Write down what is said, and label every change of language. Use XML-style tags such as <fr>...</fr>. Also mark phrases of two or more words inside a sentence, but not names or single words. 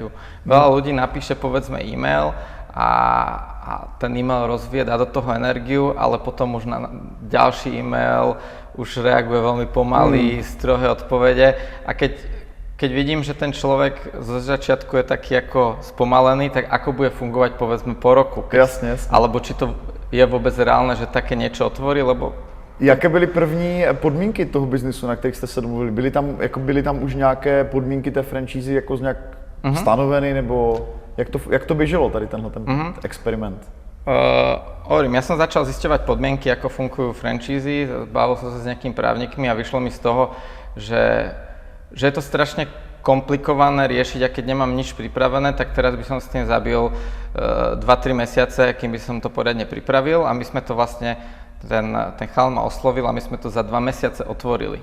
<sk>Veľa ľudí napíše povedzme e-mail a ten e-mail rozvíje, dá do toho energiu, ale potom už na ďalší e-mail už reaguje veľmi pomaly, strohé odpovede a keď vidím, že ten človek zo začiatku je taký ako spomalený, tak ako bude fungovať povedzme po roku? Jasne. Alebo či to je vôbec reálne, že také niečo otvorí, lebo...</sk> <cs>Jaké byly první podmínky toho biznisu, na kterých jste se domluvili? Byly tam už nějaké podmínky té franšízy jako nějak stanoveny, nebo jak to běželo tady tenhle experiment?</cs> <sk>Ja som začal zisťovať podmienky, ako fungujú franšízy, bavil som sa s nejakými právnikmi a vyšlo mi z toho, že je to strašne komplikované riešiť a keď nemám nič pripravené, tak teraz by som s tým zabil 2-3 mesiace, kým by som to poriadne pripravil a my sme to vlastne, ten chalan ma oslovil a my sme to za 2 mesiace otvorili.</sk>